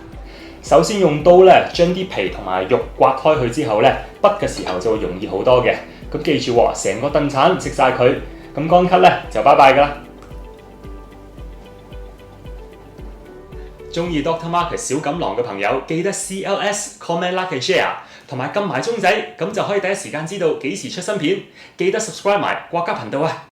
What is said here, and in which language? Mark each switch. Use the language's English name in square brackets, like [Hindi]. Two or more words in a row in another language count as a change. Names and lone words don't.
[Cantonese] 首先用刀咧將啲皮同埋肉刮開佢之後咧，剝嘅時候就會容易好多嘅。咁記住喎，成個燉橙食晒佢，咁乾咳咧就拜拜㗎啦。中意 Dr. Marcus 小錦囊嘅朋友，記得 [English] CLS comment like and share， [Cantonese] 同埋撳埋鐘仔，咁就可以第一時間知道幾時出新片。記得 subscribe 埋國家頻道啊！